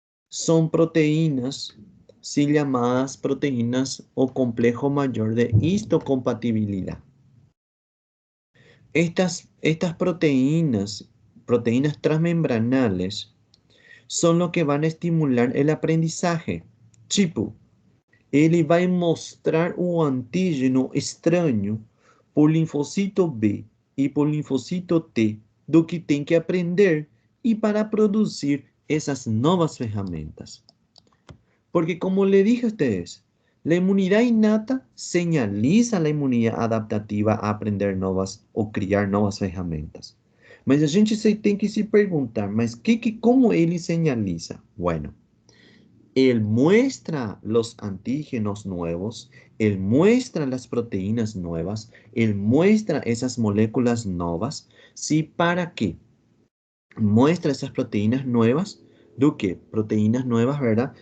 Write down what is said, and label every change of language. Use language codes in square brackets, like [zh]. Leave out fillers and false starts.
[es] Son proteínas, sí, llamadas proteínas o complejo mayor de histocompatibilidad. Estas proteínas transmembranales, son lo que van a estimular el aprendizaje. [pt] Tipo, ele vai mostrar o antígeno estranho por linfocito B e por linfocito T do que tem que aprender e para produzir essas novas ferramentas. [es] Porque como le dije a ustedes, la inmunidad innata señaliza la inmunidad adaptativa a aprender [pt] novas ou criar novas ferramentas. Mas a gente tem que se perguntar, mas como ele señaliza? [es] Bueno, él muestra los antígenos nuevos, él muestra las proteínas nuevas, él muestra esas moléculas nuevas, ¿sí? ¿Para qué? Muestra esas proteínas nuevas, ¿de qué? Proteínas nuevas, ¿verdad?